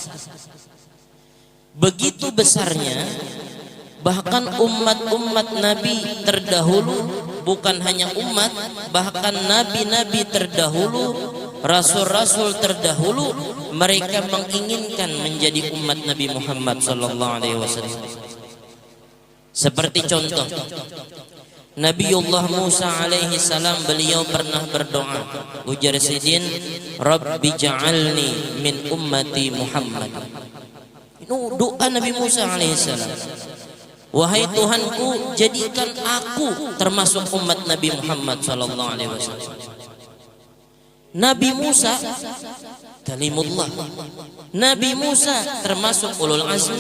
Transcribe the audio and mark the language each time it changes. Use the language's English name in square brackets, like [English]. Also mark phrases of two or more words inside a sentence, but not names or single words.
[Indonesian] Begitu besarnya, bahkan umat-umat Nabi terdahulu, bukan hanya umat, bahkan nabi-nabi terdahulu, rasul-rasul terdahulu, mereka menginginkan menjadi umat Nabi Muhammad [Arabic] صلى الله عليه وسلم. [Indonesian] Seperti contoh, Nabiullah Musa [Arabic] عليه السلام, [Indonesian] beliau pernah berdoa, [Banjar] ujar sidin, [Arabic] "رب اجعلني من أمة محمد." [Indonesian] Itu doa Nabi Musa [Arabic] عليه السلام. [Indonesian] Wahai Tuhanku, jadikan aku termasuk umat Nabi Muhammad [Arabic] صلى الله عليه وسلم. [Indonesian] Nabi Musa kalimullah. Nabi Musa termasuk [Arabic] أولو العزم.